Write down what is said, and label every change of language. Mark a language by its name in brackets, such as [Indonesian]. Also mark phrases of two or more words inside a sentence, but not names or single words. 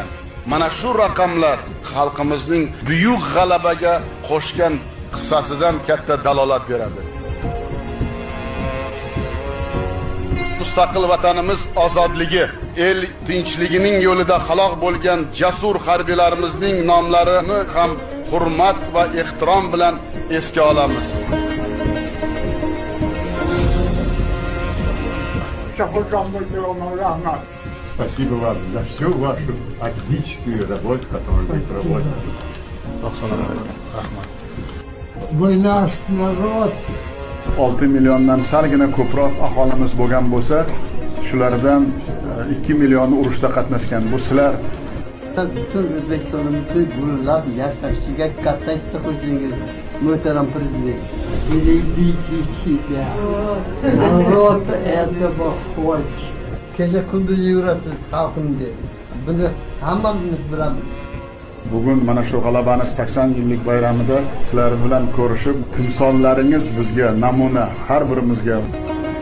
[Uzbek] Mana shu raqamlar xalqimizning buyuk g'alabaga qo'shgan hissasidan katta dalolat beradi. Mustaqil vatanimiz ozodligi, el tinchligining yo'lida halok bo'lgan jasur harbiylarimizning nomlarini ham hurmat va ehtirom bilan esga olamiz. [Russian] Спасибо вам за всю вашу отличную работу, которую вы проводите. Вы наш народ. [Uzbek] 6 milliondan salgina ko'proq aholimiz bo'lgan bo'lsa, shulardan 2 millioni urushda qatnashgan. Bu sizlar Bütün O'zbekistonimizni gullab yashashiga katta hissa qo'shdingiz, muhtaram prezident. [Russian] Великий себя. Народ этого хочет. [Uzbek] Kecha kunduz yurasiz xalqimga. Buni hammamiz bilamiz. bugun mana shu g'alabani 80 yillik bayramida sizlar bilan ko'rishib, timsollaringiz bizga namuna, har birimizga